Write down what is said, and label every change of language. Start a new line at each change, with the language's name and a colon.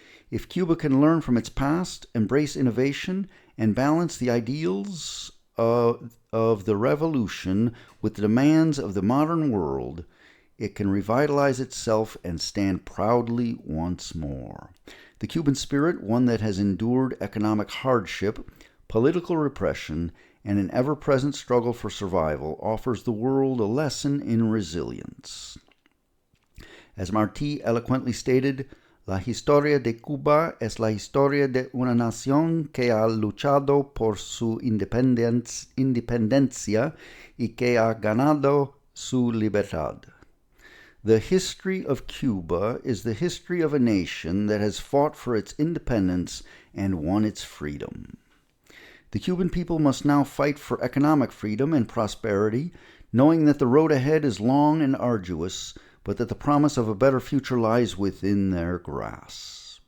English: If Cuba can learn from its past, embrace innovation, and balance the ideals of the revolution with the demands of the modern world, it can revitalize itself and stand proudly once more. The Cuban spirit, one that has endured economic hardship, political repression, and an ever-present struggle for survival, offers the world a lesson in resilience. As Martí eloquently stated,
Spanish: La historia de Cuba es la historia de una nación que ha luchado por su independencia y que ha ganado su libertad.
English: The history of Cuba is the history of a nation that has fought for its independence and won its freedom. The Cuban people must now fight for economic freedom and prosperity, knowing that the road ahead is long and arduous, but that the promise of a better future lies within their grasp.